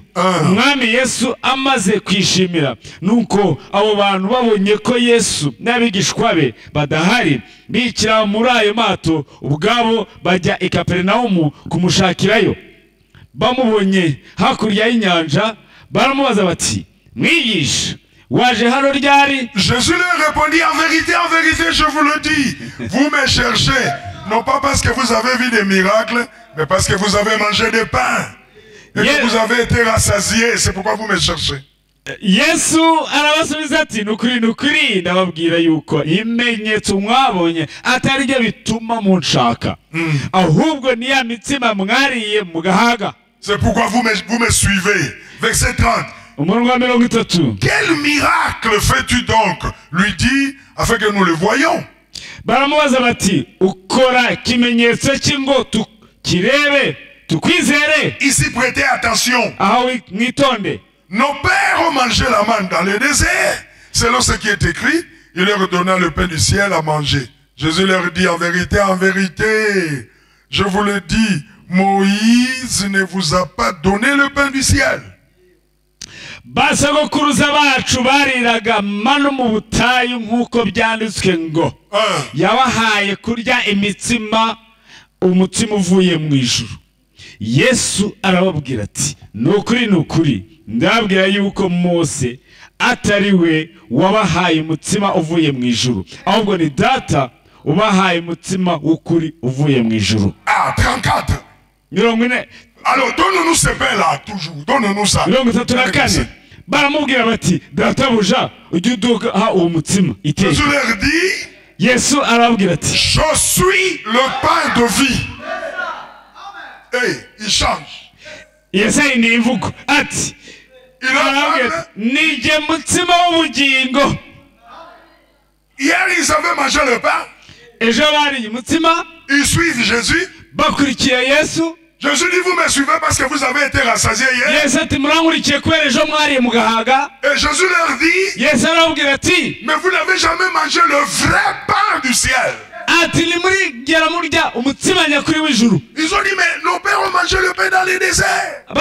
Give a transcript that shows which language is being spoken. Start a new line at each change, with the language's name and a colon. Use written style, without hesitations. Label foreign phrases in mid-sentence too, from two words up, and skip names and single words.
Kinyarwanda: Umwami Yesu amaze kwishimira nuko abo bantu babonye ko Yesu n'abigishwa be badahari, bikira muri ayo mato ubwabo bajya i Kaperinaumu kumushakirayo. Bamubonye hakurya y'inyanja baramubaza bati, mwigisha waje hano ryari?
French: Jésus leur répondit, en vérité, je vous le dis, vous me cherchez, non pas parce que vous avez vu des miracles, mais parce que vous avez mangé des pains et que vous avez été rassasiés, c'est pourquoi vous me cherchez.
Kinyarwanda: Yesu arabasubiza ati, nukuri ndababwira yuko ibimenyetso mwabonye atari byo bituma munshaka, ahubwo ni ya mitsima mwariye mugahaga.
French: C'est pourquoi vous me suivez. Verset 30. Quel miracle fais-tu donc, lui dit, afin que nous le voyions?
Kinyarwanda: Baramubaza bati, ukora kimenyetso kingo tukirebe tukwizere.
French: Ici prêtez attention.
Kinyarwanda: Mwitonde.
French: Nos pères ont mangé la manne dans le désert. Selon ce qui est écrit, il leur donna le pain du ciel à manger. Jésus leur dit, en vérité, je vous le dis, Moïse ne vous a pas donné le pain du ciel.
Kinyarwanda: Basogokuruza bacu bariraga manu mu butayu nk'uko byanditswe ngo yabahaye kurya imitsima umutsima uvuye mu ijuru. Yesu arababwira ati, nukuri ndababwira yuko Mose atari we wabahaye umutsima uvuye mu ijuru, ahubwo ni Data ubahaye umutsima w'ukuri uvuye mu ijuru. 34.
French: Alors donne-nous ce pain-là toujours, donne-nous ça.
Kinyarwanda: Baramubwira bati, databuja ujye uduha uwo mutsima.
French: Jésus leur dit,
Kinyarwanda: Yesu arababwira ati,
French: je suis le pain de vie. Hey, il change.
Kinyarwanda: Yesayi ni imvugo ati, nije mutsima w'ubugingo.
French: Hier ils avaient mangé le pain.
Kinyarwanda: Ejo bariye umutsima.
French: Ils suivent Jésus.
Kinyarwanda: Bakurikiye Yesu.
French: Jésus dit, vous me suivez parce que vous avez été rassasiés hier. Et Jésus leur dit, mais vous n'avez jamais mangé le vrai pain du ciel. Ils ont dit, mais nos pères ont mangé le pain dans les déserts.